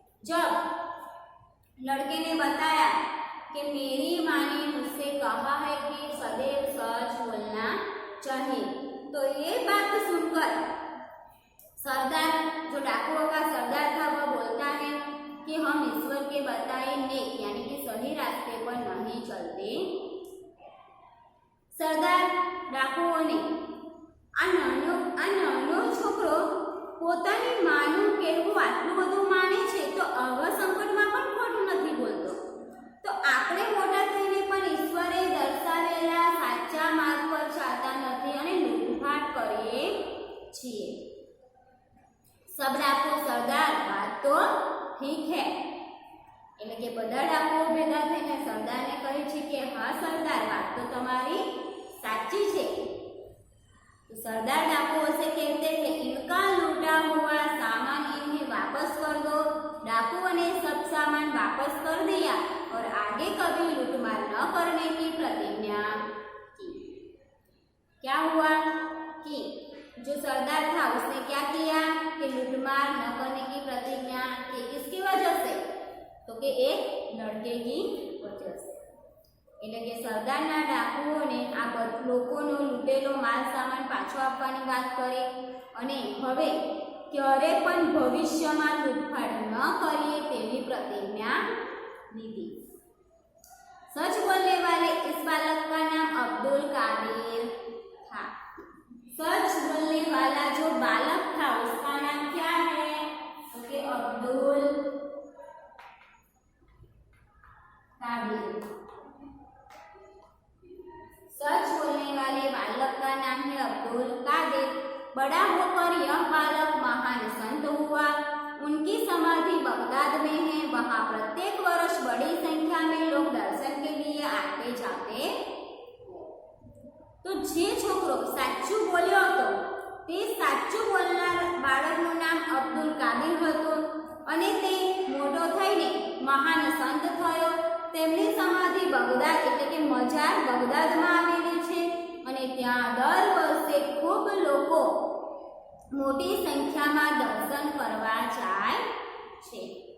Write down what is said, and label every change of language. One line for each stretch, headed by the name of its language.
Hindi: जब लड़के ने बताया कि मेरी माँ ने मुझसे कहा है कि सदैव सच बोलना चाहिए, तो ये बात सुनकर सरदार, जो डाकुओं का सरदार था, वह बोलता है कि हम ईश्वर के बताए नेक यानी कि सही रास्ते पर नहीं चलते।
Gujarati: सरदार डाकुओने आ नानो छोकरो પોતાની માનું કહેવું આટલું બધું માને છે તો આવા સંકટમાં પણ ખોટું નથી બોલતો। તો આપણે મોટા થઈને પણ ઈશ્વરે દર્શાવેલા સાચા માર્ગ પર ચાલતા નથી અને લૂંટફાટ કરીએ છીએ।
Hindi: सब डाकू सरदार बात तो ठीक है,
Gujarati: એટલે કે બધા डाकुओ ભેગા થઈને સરદારને કહે છે કે હા સરદાર વાત તો તમારી સાચી છે।
Hindi: तो सरदार डाकुओं से कहते हैं इनका लूटा हुआ सामान इन्हें वापस कर दो। डाकुओं ने सब सामान वापस कर दिया और आगे कभी लूटमार न करने की प्रतिज्ञा की। क्या हुआ कि जो सरदार था उसने क्या किया कि लूटमार न करने की प्रतिज्ञा की। किसकी वजह से, तो कि एक लड़के की वजह से।
Gujarati: એટલે કે સરદારના ડાકુઓને આ લોકોનો લૂંટેલો માલ સામાન પાછો આપવાની વાત કરી અને હવે ક્યારે પણ ભવિષ્યમાં લૂંટફાટ ન કરીએ તેવી प्रतिज्ञा લીધી।
Hindi: सच बोलने वाले इस बालक का नाम अब्दुल कादिर था। सच बोलने वाला जो बालक था उसका नाम क्या है, तो कि अब्दुल कादिर। सच बोलने वाले बालक का नाम है अब्दुल कादिर। बड़ा होकर यह बालक महान संत हुआ। उनकी समाधि बगदाद में है। वहाँ प्रत्येक वर्ष बड़ी संख्या में लोग दर्शन के लिए आते जाते।
Gujarati: तो जे छोकरो साचू बोल्यो હતો તે સાચું બોલનાર બાળકનું નામ અબ્દુલ કાદિર હતું અને તે મોટો થઈને મહાન સંત થયો। તેમની સમાધિ બગદાદ એટલે કે મજાર બગદાદમાં આવેલી છે અને ત્યાં દર વર્ષે ખૂબ લોકો મોટી સંખ્યામાં દર્શન કરવા જાય છે।